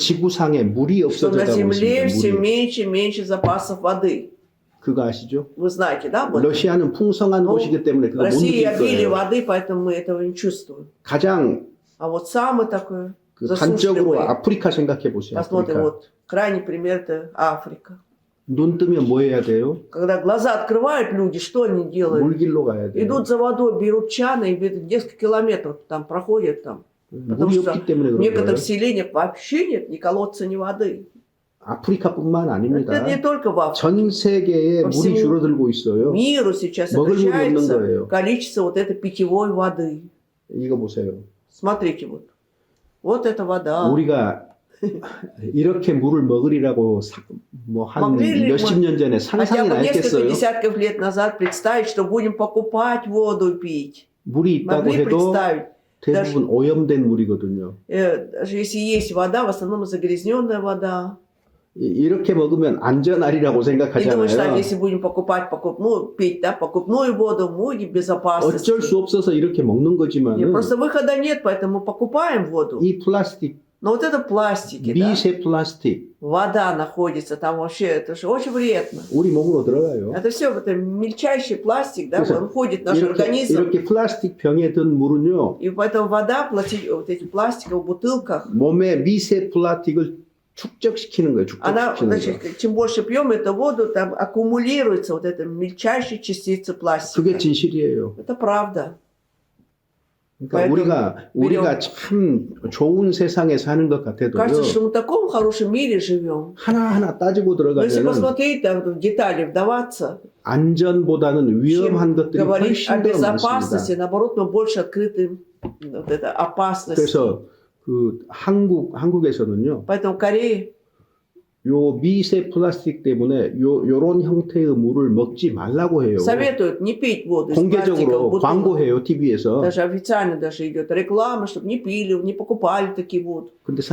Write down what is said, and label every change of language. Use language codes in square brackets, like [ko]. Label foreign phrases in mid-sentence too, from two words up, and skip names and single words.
[ko] 지구상에 물이 [ru] Что на [ko] 없어져가고 [ru] Земле все [ko] 있습니다. 물이. [ru] меньше и меньше запасов воды. [ko] 그거 아시죠? [ru] Вы знаете, да? об этом? [ko] 러시아는 풍성한 [ru] Ну, [ko] 곳이기 때문에 [ru] В [ko] 그거 못 [ru] России [ko] 느낄 [ru] обилие [ko] 거예요. [ru] воды, поэтому мы этого не чувствуем. [ko] 가장 [ru] А вот самый такой [ko] 그 단적으로 [ru] засушливый, [ko] 아프리카 생각해 보세요. [ru] посмотрим, [ko] 아프리카. [ru] вот крайний пример это Африка. [ko] 눈 뜨면 뭐 해야 돼요? [ru] Когда глаза открывают люди, что они делают? [ko] 물길로 가야 돼요. [ru] Идут за водой, берут чаны и несколько километров там проходят там. потому [ko] 물이 [ru] что [ko] 없기 때문에 [ru] В [ko] 그런 거예요. [ru] некоторых селениях вообще нет ни колодца, ни воды. [ko] 아프리카뿐만 아닙니다. [ru] Это не только в Африке. [ko] 전 세계에 [ru] По [ko] 물이 [ru] всему [ko] 줄어들고 있어요. [ru] Миру сейчас [ko] 먹을 물이 없는 [ru] сокращается [ko] 거예요. [ru] количество вот этой питьевой воды. [ko] 이거 보세요. [ru] Смотрите вот. Вот эта вода. [ko] 우리가 이렇게 물을 먹으리라고 뭐한 [ru] Могли ли [ko] 몇십 [ru] мы [ko] 년 전에 [ru] Хотя [ko] 상상이나 [ru] бы несколько [ko] 했겠어요? [ru] десятков лет назад представить, что будем покупать воду и пить. [ko] 물이 있다고 [ru] Могли [ko] 해도 [ru] представить. [ko] 대부분 오염된 물이거든요. [ru] Даже если есть вода, в основном загрязненная вода. [ko] 이렇게 먹으면 안전하리라고 [ru] И думаешь, так, [ko] 생각하잖아요. [ru] если будем покупать пить, да, покупную воду, мы в безопасности. [ko] 어쩔 수 없어서 이렇게 먹는 거지만 [ru] Нет, просто выхода нет, поэтому мы покупаем воду. [ko] 이 플라스틱, [ru] Но вот это пластики, да? [ko] 미세 플라스틱 [ru] Вода находится там вообще, это же очень вредно. [ko] 우리 몸으로 들어가요. [ru] Это все это мельчайший пластик, да, [ko] 그래서 [ru] он входит в наш организм. [ko] 이렇게 플라스틱 병에 든 물은요, [ru] И поэтому вода, вот эти пластиковые бутылках, [ko] 몸에 미세 플라스틱을 축적시키는 거예요. [ru] она, [ko] 축적시키는 거. [ru] значит, чем больше пьем эту воду, там аккумулируется вот эта мельчайшая частица пластика. [ko] 그게 진실이에요. [ru] Это правда. [ko] 그러니까 우리가 참 좋은 세상에 사는 것 같아도요. [ru] Кажется, что мы в таком хорошем мире живем. [ko] 하나하나 따지고 [ru] Но если [ko] 들어가면 [ru] посмотреть там, в детали, вдаваться, [ko] 안전보다는 [ru] чем [ko] 위험한 것들이 [ru] говорить о [ko] 훨씬 더 [ru] безопасности, [ko] 많습니다. [ru] наоборот, мы больше открыты вот это опасности. [ko] 그래서 그 한국에서는요. [ru] Поэтому в Корее [ko] 요 미세 플라스틱 때문에 요런 형태의 물을 먹지 말라고 해요. [ru] советуют не пить воду из пластиковых [ko] 공개적으로 [ru] бутылок. [ko] 광고해요, TV에서. [ru] Даже официально даже идет реклама, чтобы не пили, не покупали такие воду.